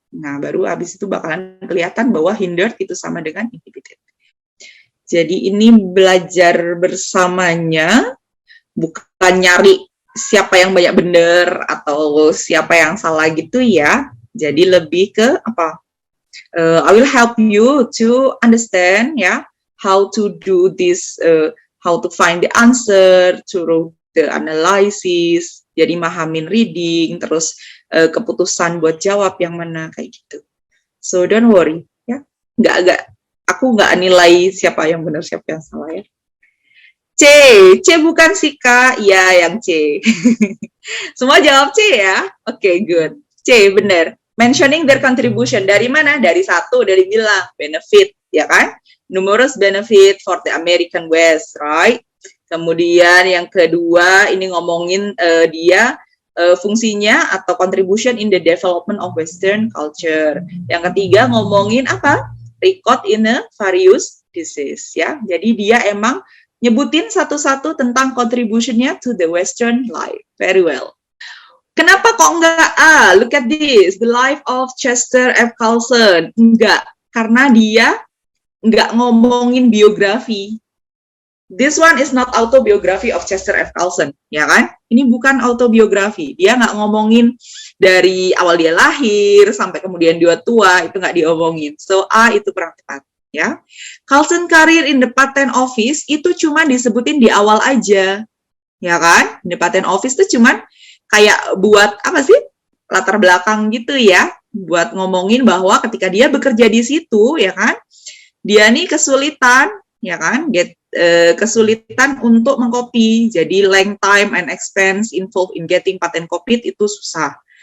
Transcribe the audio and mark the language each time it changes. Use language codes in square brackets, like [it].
[id] Nah, baru habis itu bakalan kelihatan bahwa hindered itu sama dengan inhibited. Jadi ini belajar bersamanya, bukan nyari siapa yang banyak benar atau siapa yang salah gitu ya. Jadi lebih ke apa? [en] I will help you to understand how to do this, how to find the answer, to the analysis. [id] Jadi mahamin reading, terus keputusan buat jawab yang mana kayak gitu. [en] So don't worry [id] ya. Aku nggak nilai siapa yang benar siapa yang salah ya. C bukan si K, ya yang C. Semua jawab C ya. [en] Oke, good. [id] C benar. [en] Mentioning their contribution, [id] dari mana? Dari satu, dari bilang benefit, ya kan? [en] Numerous benefit for the American West, right? [id] Kemudian yang kedua, ini ngomongin dia fungsinya atau contribution [en] in the development of Western culture. [id] Yang ketiga ngomongin apa? [en] Record in a various disease, ya. [id] Jadi dia emang nyebutin satu-satu tentang [en] contribution-nya to the Western life. Very well. [id] Kenapa kok enggak A? [en] Look at this, the life of Chester F. Carlson. [id] Enggak, karena dia enggak ngomongin biografi. [en] This one is not autobiography of Chester F. [id] Carlson, ya kan? Ini bukan autobiografi. Dia nggak ngomongin dari awal dia lahir sampai kemudian dia tua, itu nggak diomongin. So A itu kurang tepat, ya. Carlson [en] career in the patent office [id] itu cuma disebutin di awal aja, ya kan? The patent office itu cuman kayak buat apa sih latar belakang gitu ya, buat ngomongin bahwa ketika dia bekerja di situ ya kan, dia nih kesulitan ya kan, kesulitan untuk mengcopy, jadi [en] length, time, and expense involved in getting patent copied [id] itu susah.